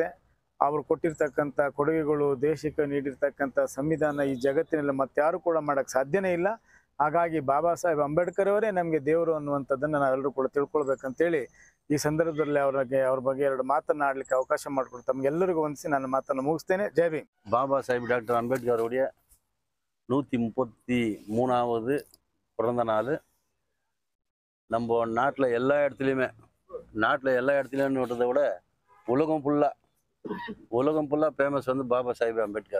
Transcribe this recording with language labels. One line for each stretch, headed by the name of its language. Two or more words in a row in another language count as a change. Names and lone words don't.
Kannada: ಅವರು ಕೊಟ್ಟಿರ್ತಕ್ಕಂಥ ಕೊಡುಗೆಗಳು, ದೇಶಕ್ಕೆ ನೀಡಿರ್ತಕ್ಕಂಥ ಸಂವಿಧಾನ ಈ ಜಗತ್ತಿನಲ್ಲಿ ಮತ್ತಾರು ಕೂಡ ಮಾಡೋಕ್ಕೆ ಸಾಧ್ಯನೇ ಇಲ್ಲ. ಹಾಗಾಗಿ ಬಾಬಾ ಸಾಹೇಬ್ ಅಂಬೇಡ್ಕರ್ ಅವರೇ ನಮಗೆ ದೇವರು ಅನ್ನುವಂಥದ್ದನ್ನು ನಾವೆಲ್ಲರೂ ಕೂಡ ತಿಳ್ಕೊಳ್ಬೇಕಂತೇಳಿ ಈ ಸಂದರ್ಭದಲ್ಲಿ ಅವ್ರ ಬಗ್ಗೆ ಎರಡು ಮಾತನಾಡಲಿಕ್ಕೆ ಅವಕಾಶ ಮಾಡಿಕೊಟ್ಟು ತಮಗೆಲ್ಲರಿಗೂ ವಂದಿಸಿ ನನ್ನ ಮಾತನ್ನು ಮುಗಿಸ್ತೇನೆ. ಜೈ ಭೀಮ್.
Tamil: பாபா சாஹிப் டாக்டர் அம்பேத்கர் உடைய 133வது பிறந்த நாள். நம்ம நாட்டில் எல்லா இடத்துலையுமே விட்டதை விட உலகம் ஃபுல்லாக ஃபேமஸ் வந்து பாபா சாஹிப் அம்பேத்கர்.